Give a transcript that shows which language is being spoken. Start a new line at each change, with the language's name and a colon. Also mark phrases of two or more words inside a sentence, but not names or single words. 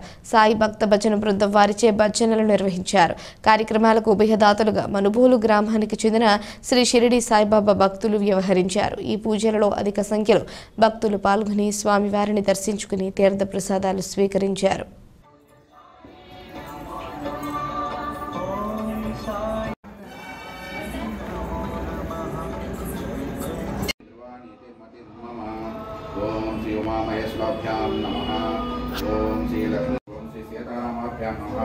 Telugu: సాయి భక్త భజన బృందం వారిచే భజనలు నిర్వహించారు. కార్యక్రమాలకు ఉభయదాతలుగా మనుబోలు గ్రామానికి చెందిన శ్రీ షిరిడి సాయిబాబా భక్తులు వ్యవహరించారు. ఈ పూజలలో అధిక సంఖ్యలో భక్తులు పాల్గొని స్వామివారిని దర్శించుకుని తీర్థ ప్రసాదాలు స్వీకరించారు.
Sanskrit: ओम श्री उमामहेश्वराभ्याम नमः. ओम श्री लक्ष्मी ओम श्री सीतारामाभ्याम नमः.